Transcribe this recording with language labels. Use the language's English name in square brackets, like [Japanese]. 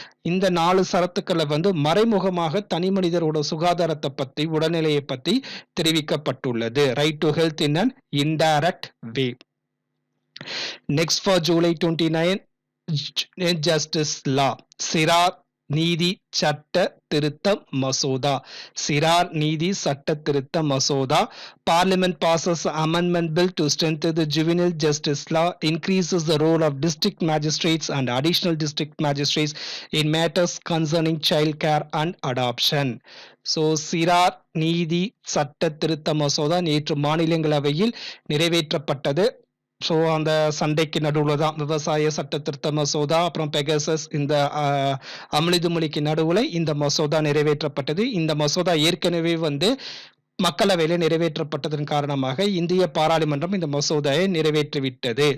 [Tamil] இந்த நாலு சரத்துக்களை வந்து மறைமுகமாக தனி மனிதரோட சுகாதாரத்தை பத்தி உடல்நிலையை பத்தி தெரிவிக்கப்பட்டுள்ளது. [English] Right to health in an indirect way. Next for July 29 justice law [Tamil] சிறார் நீதி சட்ட திருத்த மசோதா. சிறார் நீதி சட்ட திருத்த மசோதா. [English] Parliament passes amendment bill to strengthen the juvenile justice law, increases the role of district magistrates and additional district magistrates in matters concerning child care and adoption. [Tamil] So சிறார் நீதி சட்ட திருத்த மசோதா நேற்று மாநிலங்களவையில் நிறைவேற்றப்பட்டது. ஸோ அந்த சண்டைக்கு நடுவில் தான் விவசாய சட்ட திருத்த மசோதா, அப்புறம் பெகசஸ், இந்த அமளிதுமொழிக்கு நடுவில் இந்த மசோதா நிறைவேற்றப்பட்டது. இந்த மசோதா ஏற்கனவே வந்து மக்களவையில் நிறைவேற்றப்பட்டதன் காரணமாக இந்திய பாராளுமன்றம் இந்த மசோதாவை நிறைவேற்றிவிட்டது.